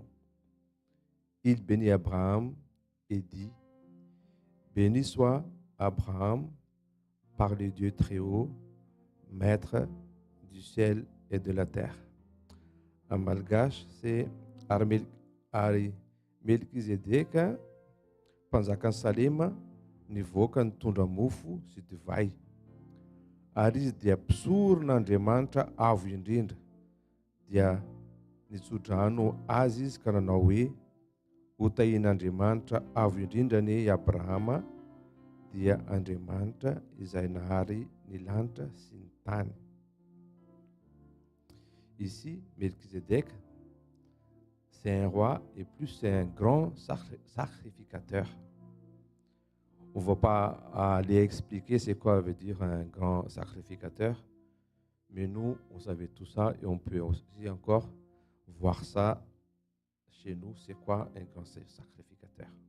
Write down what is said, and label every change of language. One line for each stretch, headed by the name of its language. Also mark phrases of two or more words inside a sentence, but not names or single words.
French: Il bénit Abraham et dit, béni soit Abraham par le Dieu très haut, maître du ciel et de la terre. En malgache, c'est Melchizedek,
Malagasy: panzakan Salema, nivoaka ny tondra mofo sy divay. Ary izy dia mpisoron'Andriamanitra avo indrindra. Dia nitsodrano azy izy ka nanao hoe, ho tahian'Andriamanitra avo indrindra ny Abrahama, dia Andriamanitra izay nahary ny lanitra sy ny tany.
French: Ici, Melchizedek, c'est un roi et plus c'est un grand sacrificateur. On ne va pas aller expliquer c'est quoi veut dire un grand sacrificateur, mais nous, on savait tout ça et on peut aussi encore voir ça chez nous, c'est quoi un grand sacrificateur.